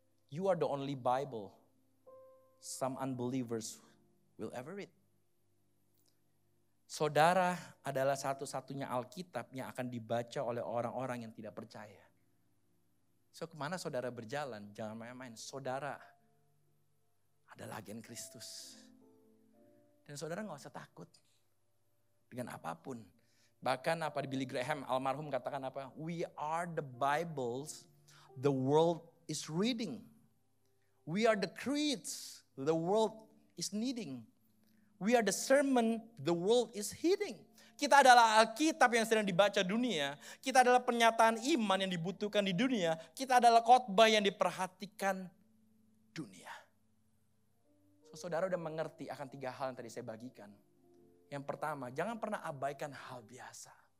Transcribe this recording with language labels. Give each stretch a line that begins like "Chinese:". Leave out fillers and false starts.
English: You are the only Bible some unbelievers will ever read.
Indonesian: Saudara adalah satu-satunya Alkitab yang akan dibaca oleh orang-orang yang tidak percaya. So kemana saudara berjalan? Jangan main-main. Saudara adalah agen Kristus. Dan saudara gak usah takut dengan apapun. Bahkan apa di Billy Graham almarhum katakan apa?
English: We are the Bibles the world is reading. We are the creeds the world is needing. We are the sermon the world is heeding.
Indonesian: Kita adalah Alkitab yang sedang dibaca dunia. Kita adalah pernyataan iman yang dibutuhkan di dunia. Kita adalah khotbah yang diperhatikan dunia. So, saudara udah mengerti akan 3 hal yang tadi saya bagikan. Yang pertama, jangan pernah abaikan hal biasa.